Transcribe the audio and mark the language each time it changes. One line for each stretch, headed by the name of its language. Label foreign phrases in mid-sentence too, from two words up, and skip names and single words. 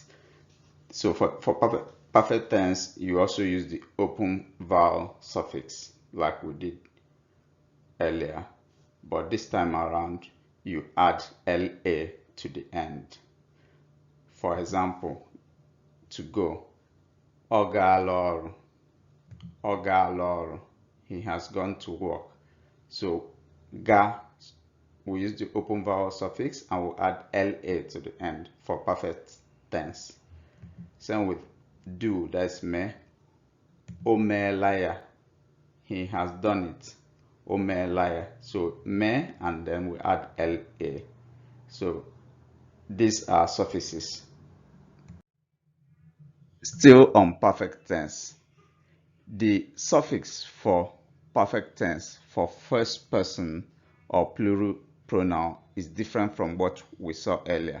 English: So for perfect tense, you also use the open vowel suffix like we did earlier. But this time around, you add la to the end. For example, to go.
Igbo: Ọ gaala ọrụ. Ọ gaala ọrụ.
English: He has gone to work. So ga, we use the open vowel suffix and we'll add la to the end for perfect tense. Same with do, that's me.
Igbo: O meela ya.
English: He has done it.
Igbo: O meela ya.
English: So me, and then we add la. So these are suffixes. Still on perfect tense. The suffix for perfect tense for first person or plural pronoun is different from what we saw earlier.